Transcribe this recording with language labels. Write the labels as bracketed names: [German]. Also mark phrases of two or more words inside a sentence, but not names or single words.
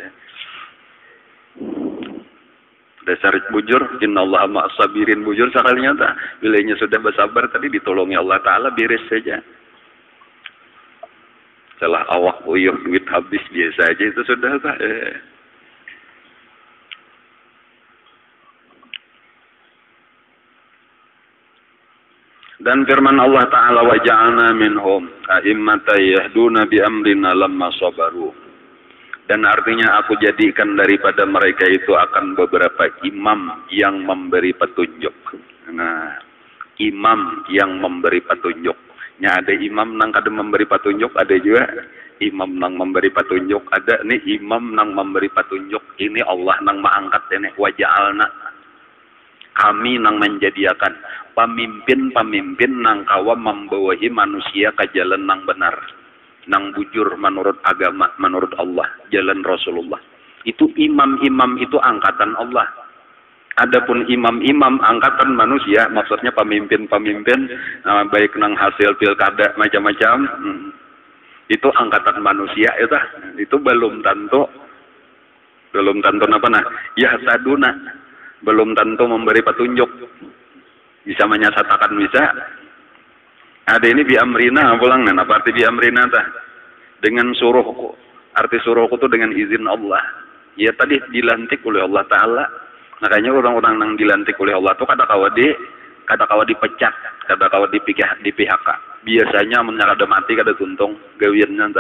[Banjar] Dasar bujur [Arabic] innallaha ma'as sabirin [Banjar] bujur sekalinya tak bilanya sudah bersabar tadi ditolongi Allah Ta'ala beres saja setelah awak uyuh duit habis biasa aja itu sudah tak dan firman Allah Ta'ala [Arabic] wa ja'alna minhum a'immatan yahduna bi amrina lamma sabaru. [Indonesian] Dan artinya aku jadikan daripada mereka itu akan beberapa imam yang memberi petunjuk. Nah, imam yang memberi petunjuk. [Banjar] Nya ada imam nang kada memberi petunjuk, ada juga imam nang memberi petunjuk. Ada nih imam nang memberi petunjuk. Ini Allah nang mengangkat ini waja'alna. Kami nang menjadikan pemimpin-pemimpin nang kawa membawahi manusia ke jalan nang benar. Nang bujur menurut agama, menurut Allah, jalan Rasulullah. [Indonesian] Itu imam-imam itu angkatan Allah. Adapun imam-imam angkatan manusia, maksudnya pemimpin-pemimpin, baik nang hasil pilkada macam-macam, itu angkatan manusia itu belum tentu apa nah, ya saduna, belum tentu memberi petunjuk. [Banjar] Bisa menyatakan bisa. Ada ini [Arabic] bi amrina [Banjar] pulang apa arti [Arabic] bi amrina [Banjar] tah? [Indonesian] Dengan suruhku. Arti suruhku itu dengan izin Allah. Ya tadi dilantik oleh Allah Ta'ala. [Banjar] Makanya orang-orang yang dilantik oleh Allah itu kada kawa dipecat, kada kawa di PHK. Biasanya menyakada mati kada tuntung gawiannya tah.